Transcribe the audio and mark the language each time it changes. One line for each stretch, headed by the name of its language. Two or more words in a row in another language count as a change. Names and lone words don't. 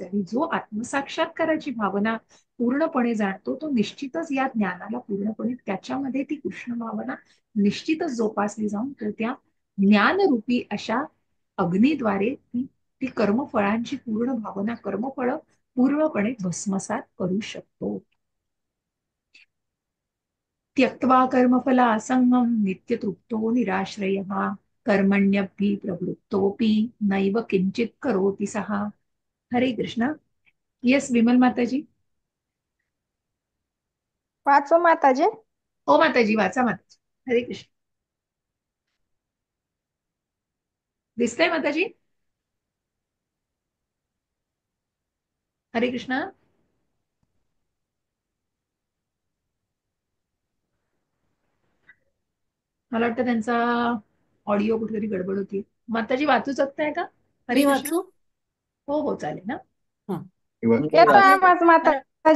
Marathi: आणि जो आत्मसाक्षात्काराची भावना पूर्णपणे जाणतो, तो निश्चितच या ज्ञानाला पूर्णपणे, त्याच्यामध्ये ती कृष्ण भावना निश्चितच जोपासली जाऊन तो त्या ज्ञानरूपी अशा अग्नीद्वारे ती कर्मफळांची पूर्ण भावना, कर्मफळ पूर्णपणे भस्मसात करू शकतो.
Sanskrit: त्यक्त्वा कर्मफला असंगम नित्यतृप्तो निराश्रयः कर्मण्यभि प्रवृत्तोपि नैव किंचित करोति सः.
Marathi: हरे कृष्ण. येस विमल माताजी. वाचो माताजी. हो माताजी, वाचा माताजी. हरे कृष्ण. दिसतंय माताजी? हरे कृष्ण. मला वाटतं त्यांचा ऑडिओ कुठेतरी गडबड होती. माताजी वाचू शकताय का? हरे मी कृष्ण. वाचू? हो हो चालेल ना. हा, येतो आवाज माताजी?